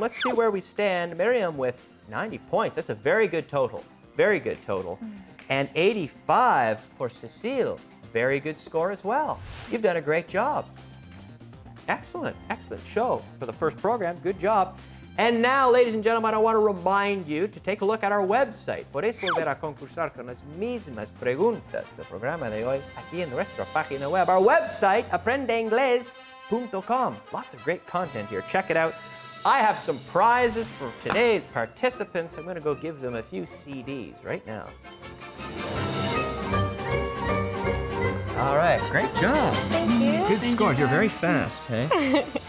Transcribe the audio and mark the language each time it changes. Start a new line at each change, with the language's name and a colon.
English: Let's see where we stand. Miriam with 90 points. That's a very good total. Very good total. And 85 for Cecile. Very good score as well. You've done a great job. Excellent, excellent show for the first program. Good job. And now, ladies and gentlemen, I want to remind you to take a look at our website.
Spanish: Podéis volver a concursar con las mismas preguntas del programa de hoy aquí en nuestra página web.
English: Our website, aprendeingles.com. Lots of great content here. Check it out. I have some prizes for today's participants. I'm going to go give them a few CDs right now. All right, great job. Thank you. Good scores. You're very fast, hey?